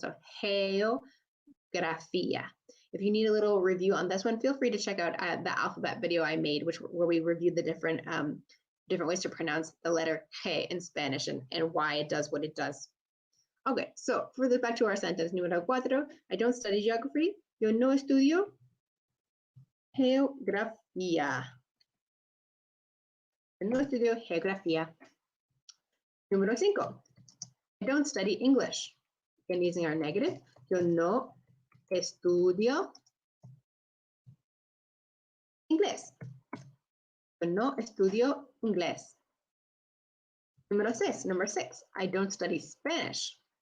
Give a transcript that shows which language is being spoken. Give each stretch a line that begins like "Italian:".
English: So geografía. If you need a little review on this one, feel free to check out the alphabet video I made, where we reviewed the different ways to pronounce the letter G in Spanish and why it does what it does. Okay, so back to our sentence. Número cuatro, I don't study geography.
Spanish: Yo no estudio geografía. Yo no estudio geografía.
English: Número cinco, I don't study English. Again, using our negative. Yo no estudio inglés.
Spanish: Yo no estudio inglés.
English: Number six, I don't study Spanish.